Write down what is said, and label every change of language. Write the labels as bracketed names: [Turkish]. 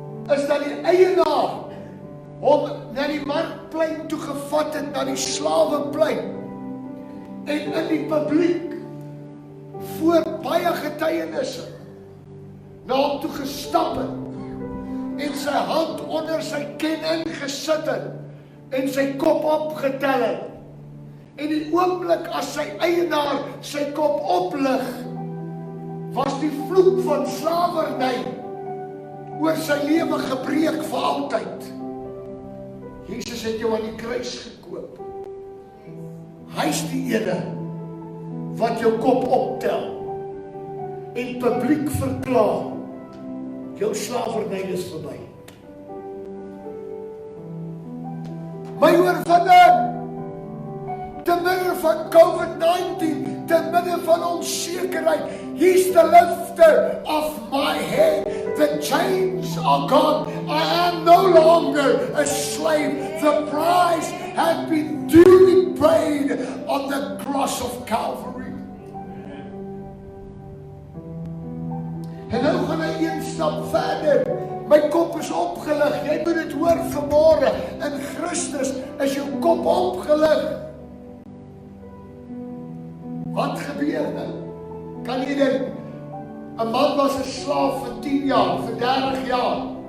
[Afrikaans] is dat die eienaar hom na die markplein toe gevat het, na die slaweplein, en in die publiek, voor baie getuienisse, na hom toe gestap het, en sy hand onder sy ken ingesit het, en sy kop opgetel het, En die oomblik as sy eienaar sy kop oplig, was die vloek van slawerny oor sy lewe gebreek vir altyd. Jesus het jou aan die kruis gekoop. Hy's die ene wat jou kop optel en publiek verklaar, jou slawerny is verby. My oorwinning, te midde van COVID-19, te midde van onsekerheid, [English] he's the lifter of my head. The chains are gone. I am no longer a slave. The price has been duly paid on the cross of Calvary. [Afrikaans] En nou gaan hy een stap verder. My kop is opgelig. Jy moet dit hoor vanmôre. In Christus is jou kop opgelig. Wat gebeur nou? Kan jy dink, 'n man was 'n slaaf vir 10 jaar, vir 30 jaar.